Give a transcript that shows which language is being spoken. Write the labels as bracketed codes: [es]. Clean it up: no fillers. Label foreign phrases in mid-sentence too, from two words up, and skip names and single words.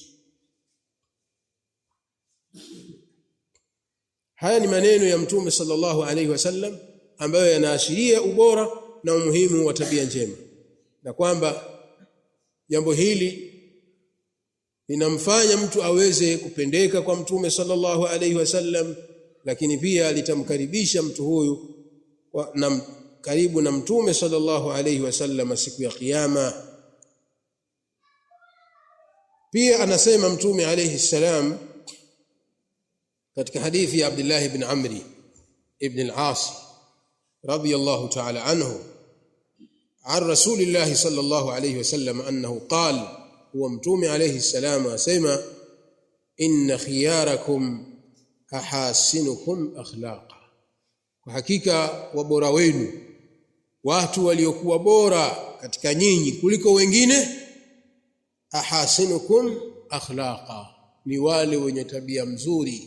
[sw] Haya ni maneno ya Mtume [ar] صلى الله عليه وسلم [sw] ambayo yanaashiria ubora na umuhimu wa tabia njema, na kwamba jambo hili linamfanya mtu aweze kupendeka kwa Mtume [ar] صلى الله عليه وسلم, [sw] lakini pia litamkaribisha mtu huyu na karibu na Mtume [ar] صلى الله عليه وسلم [sw] siku ya kiyama. Pia anasema Mtume [ar] عليه السلام [sw] katika hadithi ya Abdullah ibn Amri ibn [ar] العاص رضي الله تعالى عنه عن رسول الله صلى الله عليه وسلم أنه قال, [sw] huwa Mtume [ar] عليه السلام [sw] asema, [ar] إن خياركم أحاسنكم أخلاقا, [sw] kwa hakika wabora wenu, watu waliokuwa bora katika nyinyi kuliko wengine, [ar] أحاسنكم أخلاقا, [sw] ni wale wenye tabia mzuri.